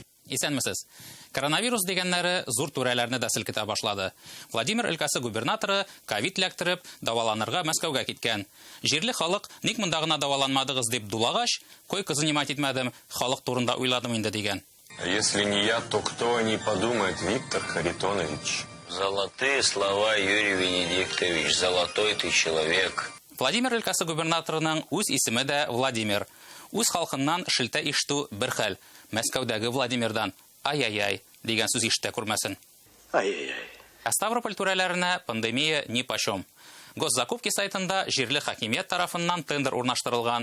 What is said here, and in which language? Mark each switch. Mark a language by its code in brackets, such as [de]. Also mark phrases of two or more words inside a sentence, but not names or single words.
[tt] Исәнмесез. Коронавирус дигәннәре зур түрәләрне дә селкетә башлады. Владимир өлкәсе губернаторы ковид ләктереп даваланырга Мәскәүгә киткән. Җирле халык ник монда гына даваланмадыгыз дип дулагач, [ru] койка занимать [tt] итмәдем, халык турында уйладым инде дигән. [ru] Если не я, то кто о ней подумает, Виктор Харитонович? Золотые слова, Юрий Венедиктович, золотой ты человек. [tt] Владимир өлкәсе губернаторының үз исеме дә Владимир. Үз халкыннан шелтә ишетү бер хәл. Мәскәүдәге Владимирдан ай-ай-ай дигән сүз ишетә күрмәсен. Ай-ай-ай. Ставрополь түрәләренә пандемия нипочем. Госзакупки сайтында җирле хакимият тарафыннан тендер урнаштырылган.